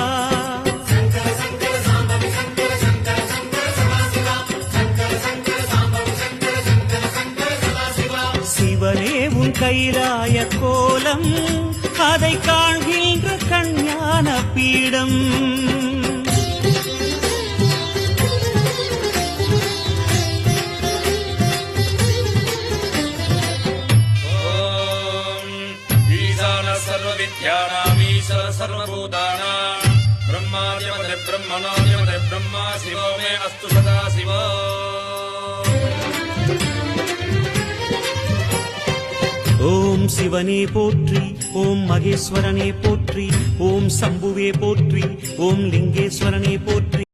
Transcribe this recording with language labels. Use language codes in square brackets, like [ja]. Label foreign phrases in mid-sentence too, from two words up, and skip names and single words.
[ta] சிவனே உன் கைலாய கோலம் அதை காண்கின்ற கஞ்ஞான பீடம் [sa] सर्वविद्यानामीश्वर सर्वभूतानां ब्रह्मादिपदे ब्रह्मणोऽधिपदे ब्रह्मा शिवो मे अस्तु सदा शिवो [ta] ஓம் சிவனே போற்றி ஓம் மகேஸ்வரனே போற்றி ஓம் சம்புவே போற்றி ஓம் லிங்கேஸ்வரனே போற்றி